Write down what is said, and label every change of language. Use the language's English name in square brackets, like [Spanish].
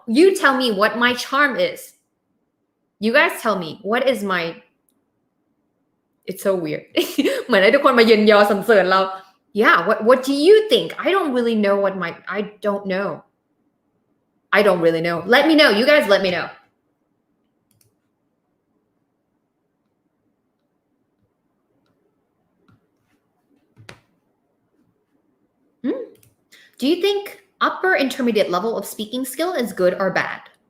[English] You tell me what my charm is. You guys tell me. What is my... It's so weird. [Thai] เหมือนให้ทุกคนมาเยินยอสรรเสริญเรา [English] Yeah, what do you think? I don't really know what my... I don't know. I don't really know. Let me know. You guys let me know. Do you think upper intermediate level of speaking skill is good or bad?